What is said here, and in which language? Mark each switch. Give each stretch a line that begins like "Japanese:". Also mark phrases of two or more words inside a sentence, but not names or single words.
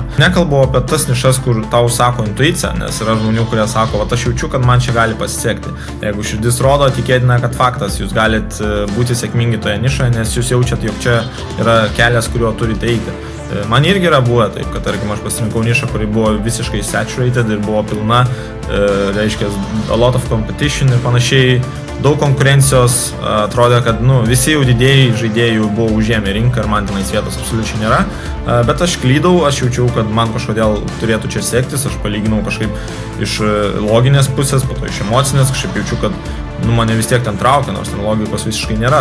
Lithuanian: Nekalbu apie tas nišas, kur tau sako intuicija, nes yra žmonių, kurie sako, aš jaučiu, kad man čia gali pasisekti. Jeigu širdis rodo, tikėtina, kad faktas, jūs galit būti sėkmingi toje nišoje, nes jūs jaučiat, jog čia yra kelias, kuriuo turite eiti. Man irgi yra buvę taip, kad, tarkim, aš pasirinkau nišą, kuri buvo visiškai saturated ir buvo pilna, reiškia,
English: a lot of competition
Lithuanian: ir panašiai, daug konkurencijos, atrodė, kad visi jau didėjai žaidėjų buvo užėmę rinką ir man tenais vietos absoliučiai nėra, bet aš klydau, aš jaučiau, kad man kažkodėl turėtų čia sektis, aš palyginau kažkaip iš loginės pusės, po to iš emocinės, kažkaip jaučiu, kad mane vis tiek ten traukia, nors ten logikos visiškai nėra.